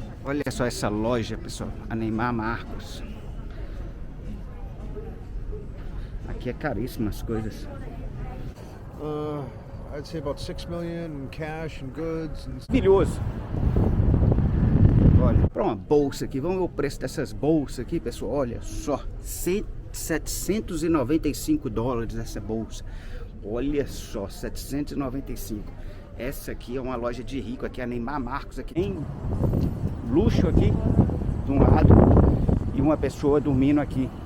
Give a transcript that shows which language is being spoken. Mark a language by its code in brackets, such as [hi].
[pt] Olha só essa loja, pessoal, a Neymar Marcos. Aqui é caríssimo as coisas. [en] I'd say about 6 million in cash and goods. [pt] Maravilhoso. Olha, para uma bolsa aqui, vamos ver o preço dessas bolsas aqui, pessoal. Olha só, 795 dólares essa bolsa. Olha só, 795. Essa aqui é uma loja de rico, aqui é a Neymar Marcos, aqui tem luxo aqui de um lado e uma pessoa dormindo aqui.